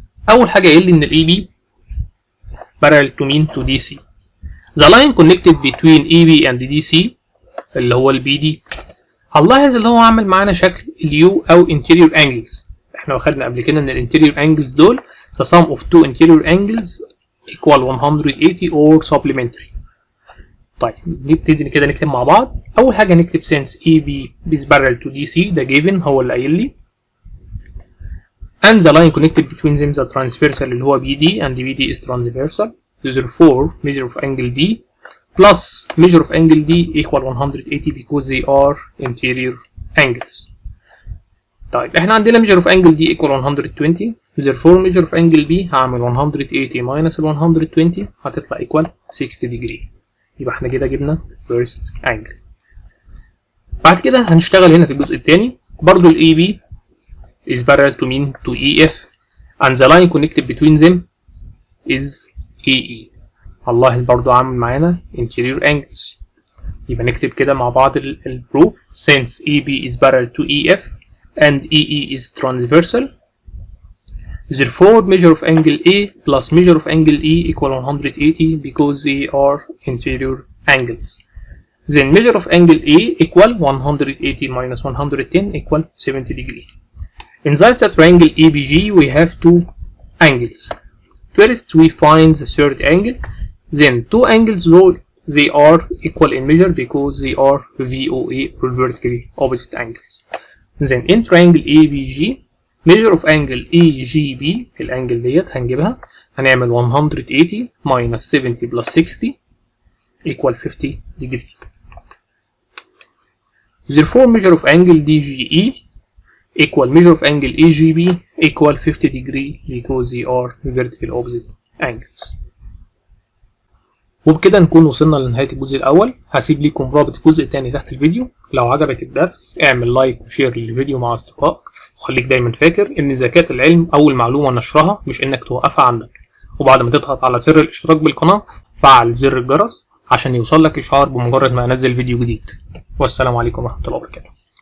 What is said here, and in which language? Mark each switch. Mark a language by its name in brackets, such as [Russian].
[Arabic] أول حاجة قايل لي إن ال [English] AB parallel to [Arabic] مين؟ [English] to DC. The line connected between EB and DC [Arabic] اللي هو ال BD هنلاحظ اللي هو عامل معانا شكل اليو أو interior angles. احنا واخدنا قبل كده إن ال [English] interior angles [Arabic] دول [English] the sum of two interior angles equal 180 or supplementary. [Arabic] طيب نبتدي كده نكتب مع بعض. أول حاجة نكتب [English] since EB is parallel to DC [Arabic] ده [English] given [Arabic] هو اللي قايل لي [English] and the line connected between them the transversal [Arabic] اللي هو [English] BD and BD is transversal. Therefore measure of angle B plus measure of angle D equal 180 because they are interior angles. [Arabic] طيب احنا عندنا [English] measure of angle D equal 120. Therefore measure of angle B [Arabic] هعمل [English] 180 minus ال 120 [Arabic] هتطلع [English] equal 60 degree. [Arabic] يبقى احنا كده جبنا [English] first angle. [Arabic] بعد كده هنشتغل هنا في الجزء الثاني برضو ال [English] AB is parallel to mean to EF and the line connected between them is EE. [Arabic] هنلاحظ برضو عامل معانا interior angles. يبقى نكتب كده مع بعض البروف [English] since EB is parallel to EF and EE is transversal. Therefore measure of angle A plus measure of angle E equal 180 because they are interior angles. Then measure of angle A equal 180 minus 110 equal 70 degree. Inside the triangle ABG we have two angles. First we find the third angle, then two angles though they are equal in measure because they are VOA or vertically opposite angles. Then in triangle ABG measure of angle EGB [Arabic] الانجل ديت هنجيبها هنعمل [English] 180 minus 70 plus 60 equal 50 degree. Therefore measure of angle DGE equal measure of angle EGB equal 50 degree because they are vertical opposite angles. [Arabic] وبكده نكون وصلنا لنهاية الجزء الأول. هسيب لكم رابط الجزء الثاني تحت الفيديو. لو عجبك الدرس اعمل لايك وشير للفيديو مع أصدقائك، وخليك دايما فاكر إن زكاة العلم أول معلومة نشرها مش إنك توقفها عندك، وبعد ما تضغط على زر الاشتراك بالقناة فعل زر الجرس عشان يوصلك إشعار بمجرد ما أنزل فيديو جديد. والسلام عليكم ورحمة الله وبركاته.